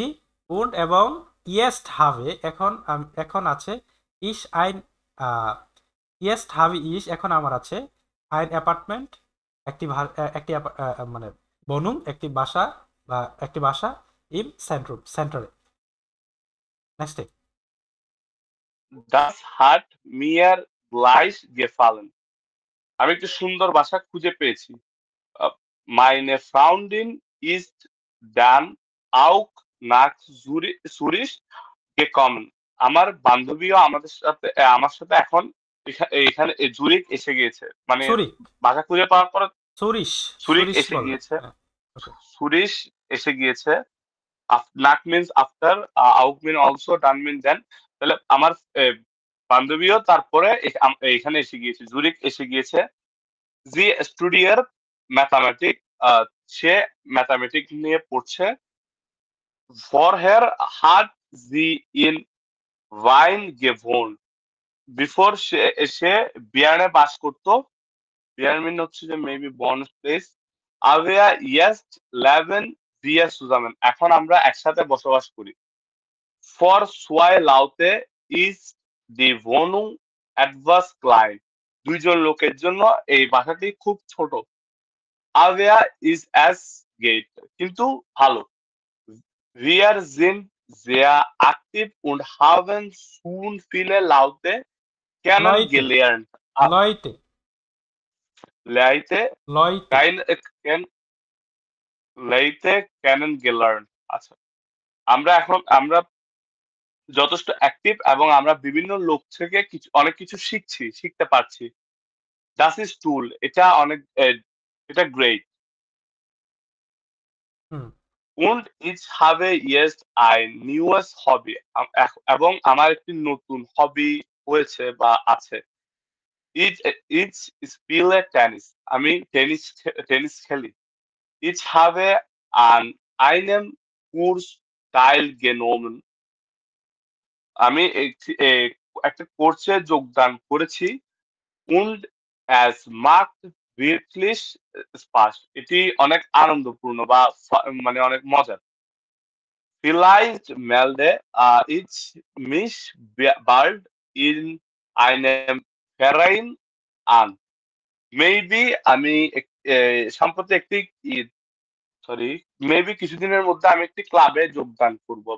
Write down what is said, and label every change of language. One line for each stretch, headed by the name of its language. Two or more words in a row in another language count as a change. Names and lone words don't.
Bangla: উন্ড এবং
German: jetzt habe
Bangla: এখন এখন আছে
German: ich ein, jetzt habe ich
Bangla: এখন আমার আছে
German: ein Apartment,
Bangla: একটি একটি মানে বনুম একটি বাসা বা একটি বাসা ইন সেন্টারে। নেক্সট।
German: das hat mir gleich gefallen.
Bangla: আমি একটি সুন্দর বাসা খুঁজে পেয়েছি।
German: Meine Freundin ist dann auch nach Zürich gekommen.
Bangla: আমার বান্ধবীও আমার সাথে এখন এখানে জুরিক এসে গিয়েছে, মানে সুরিক, বাসা খুঁজে পাওয়ার পর সুরিশ, সুরিক সুরিশ এসে বলবে, গিয়েছে। হ্যাঁ, ওকে। সুরিশ এসে গিয়েছে।
English: nach means after, auch mean also, dann mean then.
Bangla: তাহলে আমার বান্ধবীও তারপরে এখানে এসে গিয়েছে, জুরিক এসে গিয়েছে।
German: sie studiert Mathematik,
Bangla: সে ম্যাথামেটিক নিয়ে পড়ছে।
German: Vorher hat sie in Wein gewohnt.
Bangla: বিফোর সে বিয়ার্নে বাস করতো। বিয়ার্ন মিন হচ্ছে যে
English: maybe born place.
German: Aber jetzt leben wir zusammen,
Bangla: এখন আমরা একসাথে বসবাস করি।
German: Für zwei Leute ist die Wohnung etwas klein,
Bangla: দুইজন লোকের জন্য এই বাসাটি খুব ছোট।
German: Aber es geht,
Bangla: কিন্তু ভালো।
German: Wir sind sehr aktiv und haben schon viele Laute লয়তে, kennengelernt. লয়তে, Leute লয়তে, ken, Leute kennengelernt.
Bangla: আচ্ছা, আমরা যথেষ্ট অ্যাক্টিভ এবং আমরা বিভিন্ন লোক থেকে অনেক কিছু শিখতে পারছি।
German: Das ist tool,
Bangla: এটা অনেক এটা গ্রেট। হুম,
German: Und ich habe jetzt ein neues Hobby,
Bangla: এবং আমার একটি নতুন হবি হয়েছে বা আছে।
German: Ich spiele Tennis.
Bangla: আমি টেনিস খেলি।
German: Ich habe an einem Kurs teilgenommen.
Bangla: আমি একটা কোর্সে যোগদান করেছি।
German: Und es macht wirklich Spaß.
Bangla: এটি অনেক আনন্দপূর্ণ বা মানে অনেক মজার।
German: Vielleicht melde ich mich bald in einem Verein an.
Bangla: Maybe আমি সম্প্রতি একটি সরি মেবি কিছুদিনের মধ্যে আমি একটি ক্লাবে যোগদান করব বা